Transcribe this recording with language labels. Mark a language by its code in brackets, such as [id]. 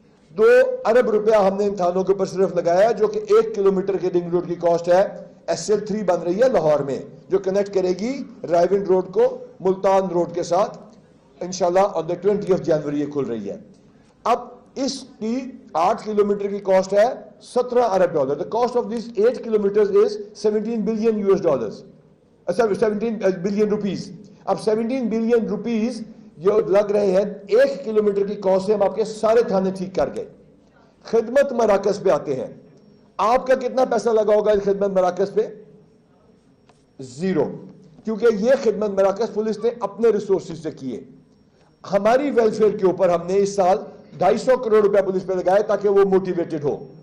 [ur] 2 ارب روپیہ ہم نے ان تھانوں کے اوپر صرف لگایا, جو کہ 1 کلومیٹر کے رنگ روڈ کی کاسٹ ہے. SL3 بن رہی ہے لاہور میں, جو کنیکٹ کرے گی رائیونڈ روڈ کو ملتان روڈ کے ساتھ. انشاءاللہ [en] on the 20th January [ur] یہ کھل رہی ہے. اب اس کی 8 کلومیٹر کی کاسٹ ہے 17 ارب dollar. [en] The cost of these 8 kilometers is 17 billion US dollars. 17 billion rupees. [ur] اب [en] 17 billion rupees [ur] جو لگ رہے ہیں 1 کلومیٹر کی کاسٹ سے ہم آپ کے سارے تھانے ٹھیک کر گئے. خدمت مراکز پہ آتے ہیں. آپ کا کتنا پیسہ لگا ہوگا اس خدمت مراکز پہ؟ زیرو. کیونکہ یہ خدمت مراکز پولیس نے اپنے ریسورسز سے کیے. ہماری ویلفیئر کے اوپر ہم نے اس سال 250 کروڑ روپے پولیس پہ لگائے تاکہ وہ موٹیویٹڈ ہو.